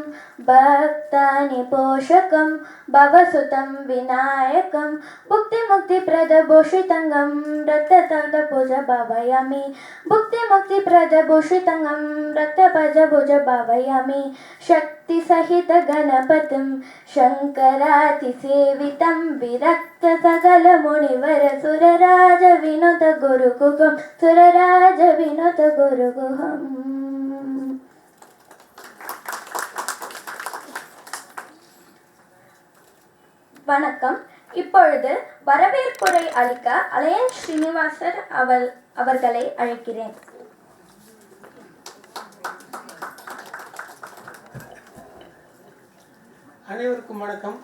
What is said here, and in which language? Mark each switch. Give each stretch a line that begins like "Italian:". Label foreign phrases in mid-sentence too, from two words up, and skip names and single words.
Sanskrit: भक्तानि पोषकं भवसुतं विनायकं भुक्तिमुक्तिप्रदभूषितङ्गं रक्ततटभुज भावयामि भुक्तिमुक्तिप्रदभूषितङ्गं रक्तपजभुज भावयामि शक्तिसहितगणपतिं शङ्करातिसेवितं विरक्तसकलमुनिवरसुरराजविनुतगुरुगुहं सुरराजविनुतगुरुगुहम्.
Tamil: வணக்கம். இப்பொழுது வரவேற்புரை அளிக்க அலையன் ஸ்ரீனிவாசர் அவர்களை அழைக்கிறேன். அனைவருக்கும் வணக்கம்.